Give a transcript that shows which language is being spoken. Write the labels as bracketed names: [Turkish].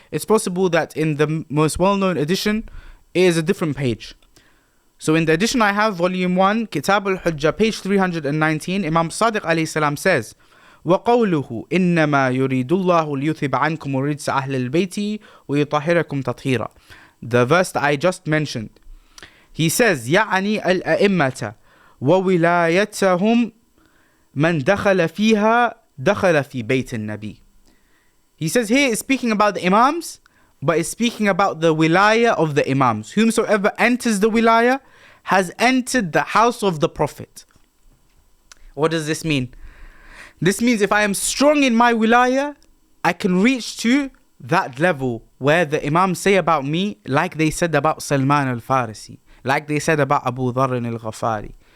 [English] It's possible that in the most well-known edition, it is a different page. So in the edition I have, volume 1, Kitab al-Hujjah, page 319, Imam Sadiq alayhi salam says, [Arabic] وَقَوْلُهُ إِنَّمَا يُرِيدُ اللَّهُ لِيُذْهِبَ عَنْكُمُ الرِّجْسَ أَهْلَ الْبَيْتِ وَيُطَهِّرَكُمْ تَطْهِيرًا. [English] The verse that I just mentioned. He says, [Arabic] يَعْنِي الْأَئِمَّةَ وَوِلَايَتَهُمْ مَنْ دَخَلَ فِيهَا دَخَلَ فِي بَيْتِ النَّبِيِّ. [English] He says here it's speaking about the Imams, but it's speaking about the wilaya of the Imams. Whomsoever enters the wilaya has entered the house of the Prophet. What does this mean? This means if I am strong in my wilaya, I can reach to that level where the Imams say about me, like they said about Salman al-Farisi, like they said about Abu Dharr al-Ghafari.